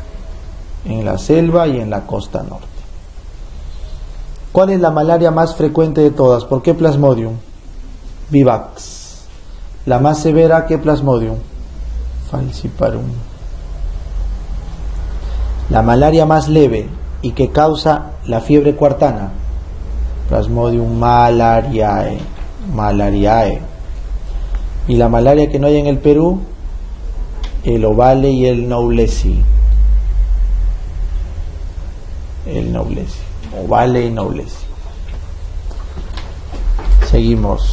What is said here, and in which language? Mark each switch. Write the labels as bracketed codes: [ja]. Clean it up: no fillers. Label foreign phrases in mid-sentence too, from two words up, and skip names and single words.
[es] ¿Cuál es la malaria más frecuente de todas? ¿Por qué Plasmodium? Vivax. La más severa, ¿qué Plasmodium? Falciparum. La malaria más leve y que causa la fiebre cuartana, Plasmodium malariae. Y la malaria que no hay en el Perú, el ovale y el noblesi. Ovale y noblesi. Seguimos.